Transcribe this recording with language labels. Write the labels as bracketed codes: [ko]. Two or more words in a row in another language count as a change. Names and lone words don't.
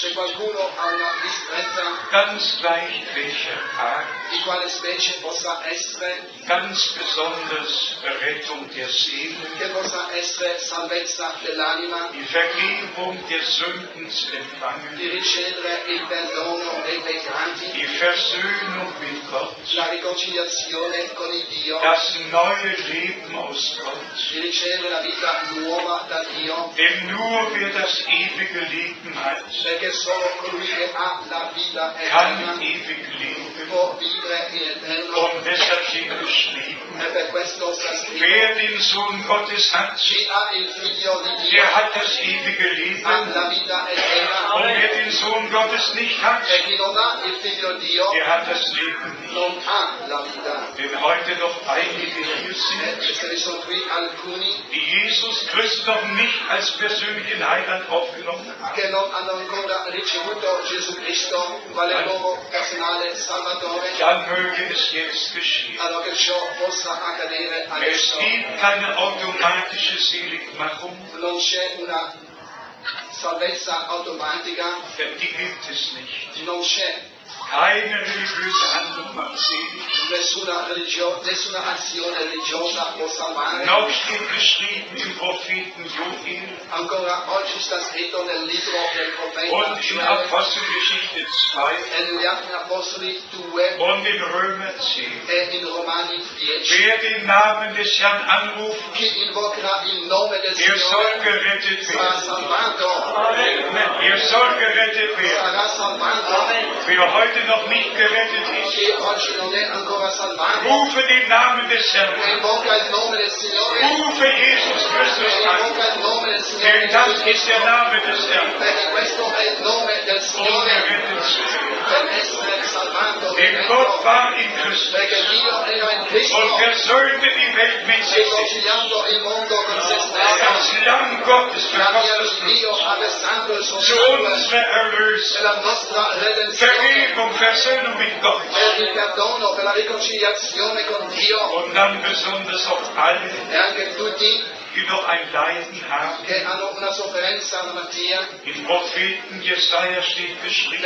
[it] Se qualcuno ha una distretta, [de] ganz gleich welcher Art, [it] di quale specie possa essere, [de] ganz besonders Rettung der Seele, [it] che possa essere salvezza dell'anima, [de] die Vergebung der Sünden zu [it] di [de] empfangen, [it] ricevere il perdono dei peccati, [de] die Versöhnung mit Gott, [it] la riconciliazione con il Dio, [de] das neue Leben aus Gott. [it] di ricevere la vita nuova da Dio, [de] Denn nur wer das ewige Leben hat, [it] perché solo colui che ha la vita [de] kann [it] eterna [de] ewig leben. [it] può vivere in eterno. [de] Und deshalb steht geschrieben, [it] E per questo sta scritto, [de] wer den Sohn Gottes hat, [it] chi ha il figlio di Dio [de] der hat das ewige [it] ha [de] Leben. [it] la vita eterna, [de] Und wer den Sohn Gottes nicht hat, [it] e chi non ha il figlio di Dio [de] der hat das Leben nicht. [it] non ha la vita. [de] Denn heute noch einige hier sind, [it] E se ne sono qui alcuni [de] die Jesus Christus noch nicht als persönlichen Heiland aufgenommen haben. [it] che non hanno ancora ricevuto Gesù Cristo quale loro personale Salvatore, [de] Dann möge es jetzt geschehen. [it] allora che ciò possa accadere [de] Es [it] adesso. [de] gibt keine automatische Seligmachung, [it] Non c'è una salvezza automatica [de] Denn die gibt es nicht. [it] non c'è. [de] Keine religiöse Handlung macht selig. [it] Nessuna azione religiosa può salvare. [de] Noch steht geschrieben im Propheten Joel [it] Ancora oggi sta scritto nel libro del profeta [de] und in [it] Gioele [de] Apostelgeschichte 2 [it] e negli Atti Apostoli 2 [de] und in Römer 10. [it] e in Romani 10. [de] Wer den Namen des Herrn anruft, [it] Chi invocherà il nome del [de] der soll [it] Signore [de] gerettet [it] sarà [de] werden. [it] salvato. [de] Er soll gerettet werden. [it] Sarà salvato. [de] Wer heute noch nicht gerettet ist, [it] Chi oggi non è ancora salvato. [de] rufe den Namen des Herrn. [it] Invoca il nome del Signore. [de] Rufe Jesus Christus an. [it] Invoca il nome del [de] Denn das [it] Signore. [de] ist der Name des Herrn. [it] Perché questo è il nome del [de] Um [it] Signore. [de] gerettet zu werden. [it] Per essere salvato. [de] Denn Gott war in Christus [it] Perché Dio era in Cristo. [de] und versöhnte die Welt mit sich selbst. [it] Riconciliando il mondo con se stesso. [de] Das Lamm Gottes verkostet [it] Dio ha versato il suo [de] zu [it] sangue [de] unserer Erlösung, [it] per la nostra redenzione, [de] Vergebung, Versöhnung mit Gott. [it] per il perdono, per la riconciliazione con Dio [de] Und dann besonders auf alle, [it] e anche tutti [de] die noch ein Leiden haben. [it] che hanno una sofferenza, una malattia. [de] Im Propheten Jesaja steht geschrieben,